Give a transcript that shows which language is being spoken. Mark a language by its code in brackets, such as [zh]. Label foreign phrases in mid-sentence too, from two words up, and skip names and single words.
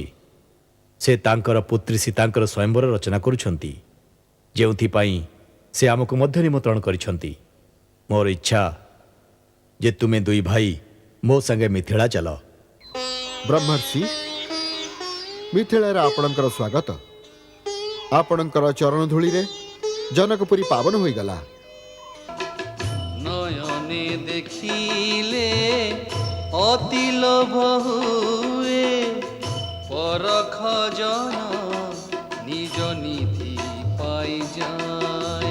[or] ସେ ତାଙ୍କର ପୁତ୍ରୀ ସୀତାଙ୍କର ସ୍ୱୟମ୍ବର ରଚନା କରୁଛନ୍ତି, ଯେଉଁଥି ସେ ଆମକୁ ମଧ୍ୟ ନିମନ୍ତ୍ରଣ କରିଛନ୍ତି। ମୋର ଇଚ୍ଛା ଯେ ତୁମେ ଦୁଇ ଭାଇ ମୋ ସଙ୍ଗେ ମିଥିଳା ଚାଲ। ବ୍ରହ୍ମର୍ଷି, ମିଥିଳାରେ ଆପଣଙ୍କର ସ୍ୱାଗତ। ଆପଣଙ୍କର ଚରଣ ଧୂଳିରେ ଜନକପୁରୀ ପାବନ ହୋଇଗଲା। ନୟନେ ଦେଖିଲେ ଅତି ଲୋଭ ହୁଏ, ପରଖ ଜନ ନିଜ ନିଧି ପାଇ ଯାଏ।